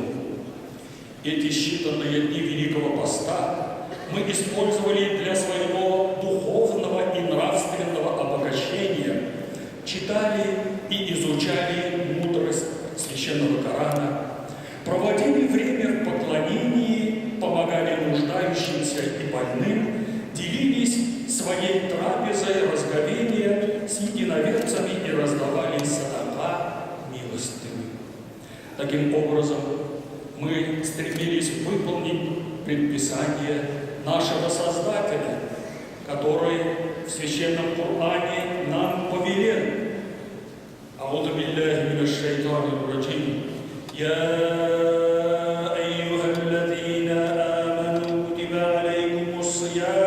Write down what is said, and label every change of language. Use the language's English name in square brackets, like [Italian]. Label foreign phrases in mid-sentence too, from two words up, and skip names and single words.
[Russian] Эти считанные дни Великого Поста мы использовали для своего духовного и нравственного обогащения, читали и изучали мудрость Священного Корана, проводили время в поклонении, помогали нуждающимся и больным, делились своей трапезой разговения с единоверцами и раздавали садака милостыми. Таким образом, мы стремились выполнить предписание нашего Создателя, который в Священном Коране нам повелел. [Arabic] أعوذ بالله من الشيطان الرجيم. Я أيها الذين آمنوا كتب عليكم الصيام